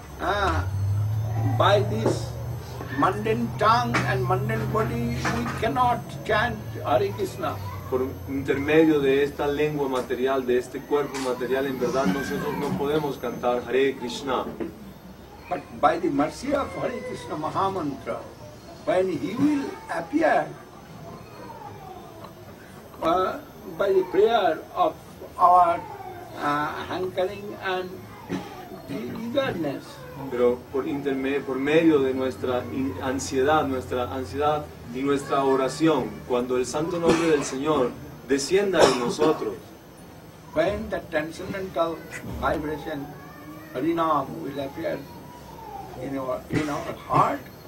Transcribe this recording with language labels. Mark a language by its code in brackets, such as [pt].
[en] By this mundane tongue and mundane body, we cannot chant Hare Krishna. [es] Por intermedio de esta lengua material, de este cuerpo material, en verdad nosotros no podemos cantar Hare Krishna. [en] But by the mercy of Hare Krishna Mahamantra, when he will appear by the prayer of our hankering and eagerness, [es] Pero por medio de nuestra ansiedad y nuestra oración, cuando el santo nombre del Señor descienda en nosotros, [en] when the transcendental vibration Harinam will appear in our heart,